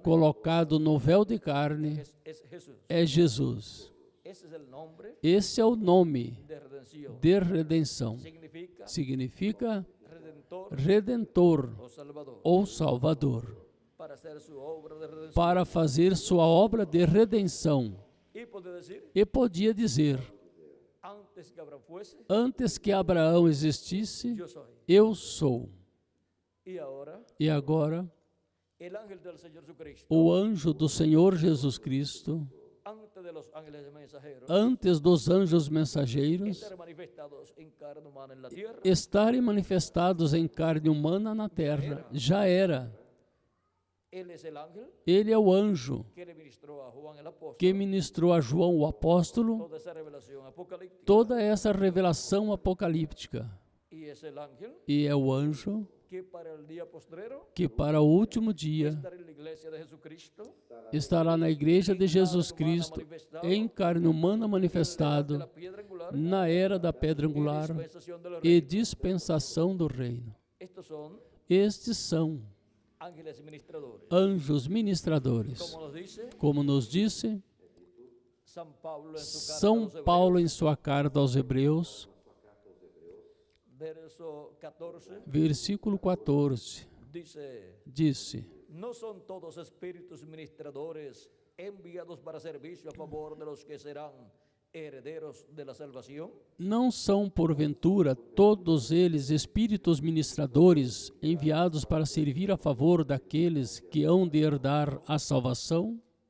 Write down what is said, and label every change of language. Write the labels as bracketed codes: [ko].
[pt] colocado no véu de carne, [es] es Jesús. [pt] é Jesus. [es] Ese es el nombre [pt] Esse é o nome [es] de redención. [pt] de redenção. [es] Significa [pt] Significa [es] redentor [pt] redentor [es] o salvador. [pt] ou salvador, [es] Para hacer su obra de redención. [pt] para fazer sua obra de redenção. [es] Y puede decir, [pt] E podia dizer: [es] antes que Abraham fuese, [pt] Antes que Abraão existisse, [es] yo soy. [pt] eu sou. [es] Y ahora, [pt] E agora, [es] el ángel del Señor Jesucristo, [pt] o anjo do Senhor Jesus Cristo, [es] antes de los ángeles mensajeros, [pt] antes dos anjos mensageiros, [es] estar manifestados en carne humana en la tierra, [pt] estarem manifestados em carne humana na terra, já era. [es] él es el ángel [pt] Ele é o anjo [es] que le ministró a Juan el apóstol [pt] que ministrou a João o apóstolo [es] toda esa revelación apocalíptica. [pt] toda essa revelação apocalíptica. [es] Y es el ángel [pt] E é o anjo [es] que para el día postrero [pt] que para o último dia [es] estará en la iglesia de Jesucristo, [pt] estará na igreja de Jesus Cristo, em carne humana manifestado, [es] la piedra angular [pt] na era da pedra [es] y [pt] angular [es] dispensación del [pt] e [es] reino. [pt] dispensação do reino. [es] Estos son [pt] Estes são [es] ángeles ministradores. [pt] anjos ministradores. [es] Como nos dice [pt] Como nos disse [es] San Pablo en su carta a [pt] São [es] los [pt] Paulo [es] Hebreos, [pt] em sua carta aos Hebreus, [es] verso 14, [pt] versículo 14, [es] dice, [pt] disse: [es] ¿no son todos espíritus ministradores enviados para servicio a favor de los que serán herederos de la salvación? [pt] Não são, porventura, todos eles espíritos ministradores enviados para servir a favor daqueles que hão de herdar a salvação?